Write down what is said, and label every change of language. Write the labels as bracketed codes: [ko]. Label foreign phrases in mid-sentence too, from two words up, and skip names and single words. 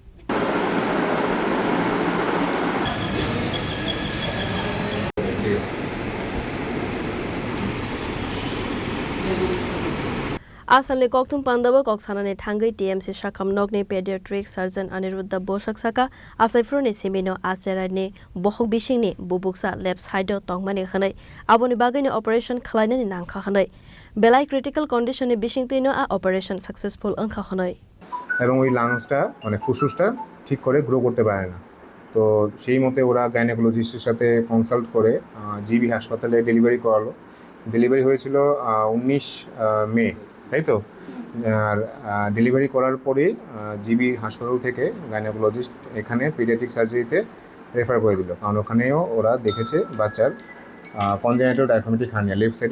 [trp] Asanle Koktum Pandaba Koksanane Tangai TMC Shakamnokni [en] Pediatric Surgeon [trp] Aniruddha Boshak Saka Asaifroni Simino Aserane Bohok Bishingni Bubuksa [en] Left Side [trp] Tongmani Hanai Aboni Bagani Operation Kalainani Nangka Hanai Belai [en] Critical Condition [trp] Bishingtino a [en] Operation Successful [trp] Anka Hanai [bn] এবং ওই লাংসটা মানে ফুসফুসটা ঠিক করে গ্রো করতে পারে না তো সেই মতে ওরা গাইনোকোলজিস্টের সাথে কনসাল্ট করে জিবি হাসপাতালে ডেলিভারি করালো ডেলিভারি হয়েছিল 19 মে তাই তো আর ডেলিভারি করার পরে জিবি হাসপাতাল থেকে গাইনোকোলজিস্ট এখানে [en] pediatric surgery [bn] রেফার করে দিল কারণ ওখানেও ওরা দেখেছে বাচ্চার [en] congenital diaphragmatic hernia left sided